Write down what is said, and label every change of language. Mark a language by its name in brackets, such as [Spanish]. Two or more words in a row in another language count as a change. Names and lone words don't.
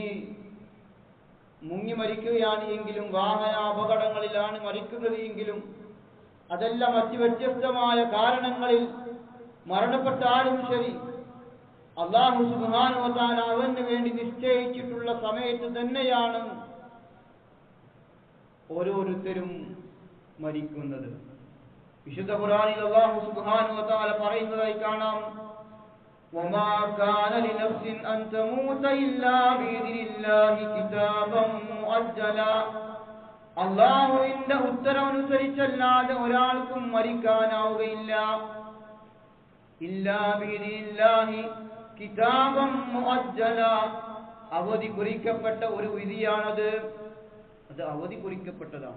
[Malayalam] മുങ്ങി മരിക്കുകയാണ് എങ്കിലും വാഹന അപകടങ്ങളിലാണ് മരിക്കുന്നത് എങ്കിലും അതല്ല മറ്റ് വ്യത്യസ്തമായ കാരണങ്ങളിൽ മരണപ്പെട്ടാലും ശരി [Arabic] الله سبحانه وتعالى [Malayalam] അവന് വേണ്ടി നിശ്ചയിച്ചിട്ടുള്ള സമയത്ത് തന്നെയാണ് ഓരോരുത്തരും മരിക്കുന്നത്. വിശുദ്ധ ഖുർആനിൽ [Arabic] الله سبحانه وتعالى [Malayalam] പറയുന്നതായി കാണാം, [Arabic] وما كان لنفس أن تموت إلا بإذن الله كتابا مؤجلا. [Malayalam] അല്ലാഹുവിന്റെ ഉത്തരവനുസരിച്ചല്ലാതെ ഒരാൾക്കും മരിക്കാനാവുകയില്ല. [Arabic] إلا بإذن الله كتابا مؤجلا. [Malayalam] അവധി കുറിക്കപ്പെട്ട ഒരു വിധിയാണത്. അത് അവധി കുറിക്കപ്പെട്ടതാണ്.